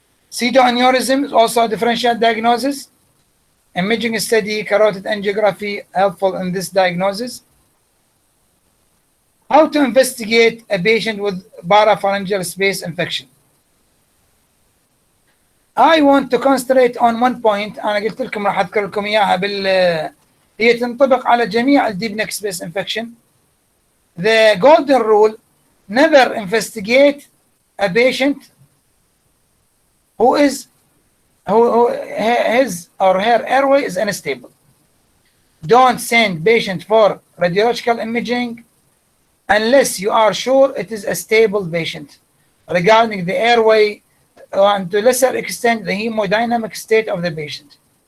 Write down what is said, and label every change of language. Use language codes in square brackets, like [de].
[en] Pseudoaneurysm is also a differential diagnosis. Imaging study, carotid angiography helpful in this diagnosis. How to investigate a patient with parapharyngeal space infection. I want to concentrate on one point. [ar] أنا قلت لكم راح أذكر لكم إياها هي تنطبق على جميع الديب نيك سبيس infection. [en] The golden rule: never investigate a patient who his or her airway is unstable. Don't send patient for radiological imaging unless you are sure it is a stable patient regarding the airway and to a lesser extent the hemodynamic state of the patient.